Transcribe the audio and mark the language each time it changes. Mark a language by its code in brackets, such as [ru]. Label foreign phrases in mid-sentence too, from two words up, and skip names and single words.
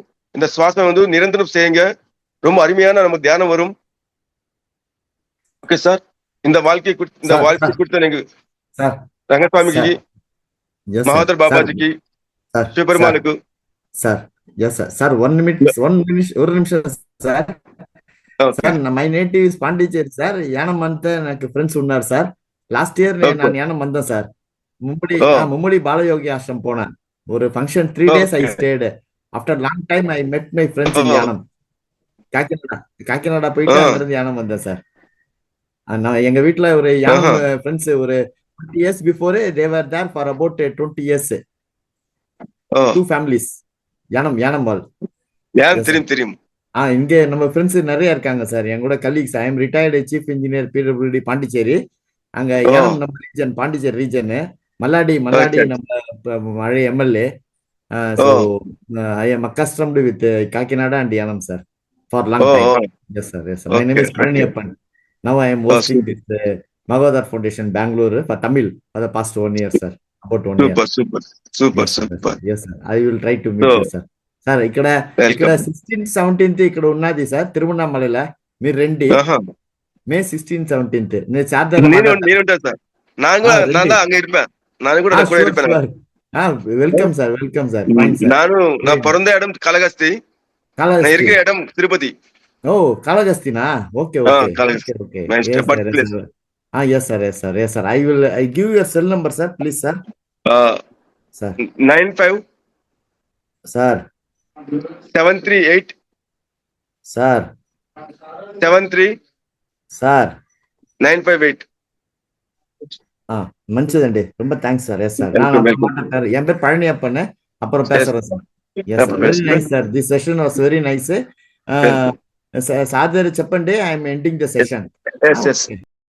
[ta] இந்த சுவாசம் நிரந்தரம் செய்யுங்க, ரொம்ப அருமையான நம்ம தியானம் வரும். ஓகே சார், இந்த வாழ்க்கை கொடுத்த நீங்க ரங்கசாமிக்கு, மகாதர் பாபாஜிக்கு, சிவபெருமானுக்கு. சார் எஸ் சார். சார் ஒரு நிமிஷம் சார். [en] sir my native is Pondicherry sir. [te] యానం అంతా నాకు ఫ్రెండ్స్ ఉన్నారు సార్. [en] last year [te] నేను యానం అందా సార్. [ta] மும்படி பாலயோகி ஆசிரம் போனேன். [en] ஒரு function 3 days I Okay. stayed. After long time I met my friends in Oh. [ta] யானம். காக்கிநாடா போயிட்டு Oh. அங்கிருந்து யானம் வந்தேன் சார். நான் எங்க வீட்டுல ஒரு யானம் Uh-huh. [en] friends oru 20 years before they were there for about 20 years. Oh. 2 families. [ta] யானம் வால். யாரும் தெரியும். இங்க நம்ம ஃப்ரெண்ட்ஸ் நிறைய இருக்காங்க சார். என் கூட கலீக்ஸ். [en] I am retired chief engineer PWD Pondicherry. [ta] அங்க யானம் நம்ம ரீஜன், பாண்டிச்சேரி ரீஜன். மல்லாடி நம்ம மழை எம்எல்ஏ. [en] So I am accustomed with Kakinada and Yanam, sir, for long time. Yes, sir. Yes, sir. My name is Paraniyappan. Now I am hosting this Magodar Foundation, Bangalore, for Tamil for the past 1 year, sir. About 1 year. Super. Yes, sir. I will try to meet you, sir. [te] Sir, ఇక్కడ 16th 17th ఇక్కడ ఉన్నది సార్ తిరువన్నామలైలో. మీరు రండి. మే 16th 17th నేను చార్జర్ నేను ఉంటా సార్. [ta] நான் அங்க இருப்பேன். நான் கூட இருப்பேன். [en] Welcome sir. Fine sir. [ta] நான் பிறந்த இடம் காளகஸ்தி. நான் இருக்கிற இடம் திருப்பதி. ஓ, காளகஸ்தினா? ஓகே. [en] Yes, sir. I give your cell number, sir, please, sir. Sir. 95 sir 738 sir 73 sir 958. [te] మంచిదండి. [ta] ரொம்ப [en] thanks sir. yes sir. [ta] என் பேர் பழனியப்பன். அப்புறம் பேசுறேன் சார். [en] yes sir. very nice sir. this session was very nice. [te] సార్ చెప్పండి. [en] I am ending the session.